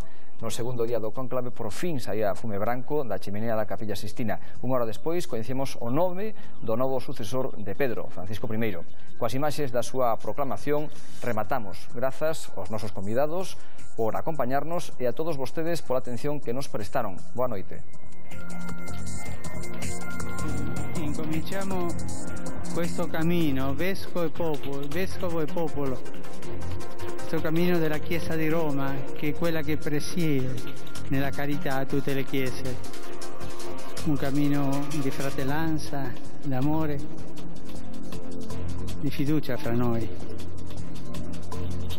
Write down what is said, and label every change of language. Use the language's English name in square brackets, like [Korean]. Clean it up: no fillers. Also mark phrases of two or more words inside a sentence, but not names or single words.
[Galician] No segundo día do conclave, por fin saía fume branco da chimenea da Capilla Sixtina. Unha hora despois coñecemos o nome do novo sucesor de Pedro, Francisco I. Coas imaxes da súa proclamación rematamos. Grazas aos nosos convidados por acompañarnos e a todos vostedes pola atención que nos prestaron. Boa noite. [Italian] Incominciamo questo cammino, vescovo e popolo. Questo cammino della Chiesa di Roma, che è quella che presiede nella carità a tutte le chiese. Un cammino di fratellanza, d'amore, di fiducia fra noi.